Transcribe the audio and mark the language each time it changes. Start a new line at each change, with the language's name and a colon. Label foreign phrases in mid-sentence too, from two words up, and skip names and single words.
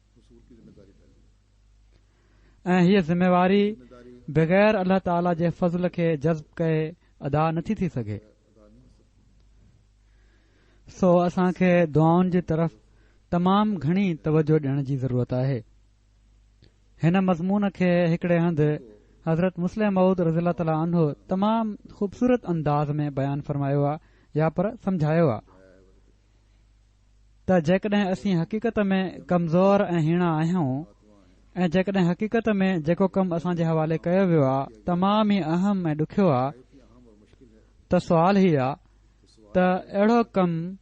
Sindhi: ऐं हीअ ज़िम्मेवारी बग़ैर अल्लाह ताला जे फज़ल खे जज़्ब कए अदा नथी थी सघे। सो असांखे दुआउनि जी तरफ़ तमामु घणी तवजो ॾियण जी ज़रूरत आहे। हिन मज़मून खे हिकड़े हंधि हज़रत मुस्लिम मऊद
Arabic: رضي الله تعالى عنه
Sindhi: तमामु ख़ूबसूरत अंदाज़ में बयान फरमायो आहे या पर समझायो आहे त जेकॾहिं असीं हक़ीक़त में कमज़ोर ऐं हीणा आहियूं ऐं जेकॾहिं हक़ीक़त में जेको कमु असां जे हवाले कयो वियो आहे तमामु ई अहम ऐं ॾुखियो आहे त सुवाल ही आहे त अहिड़ो कमु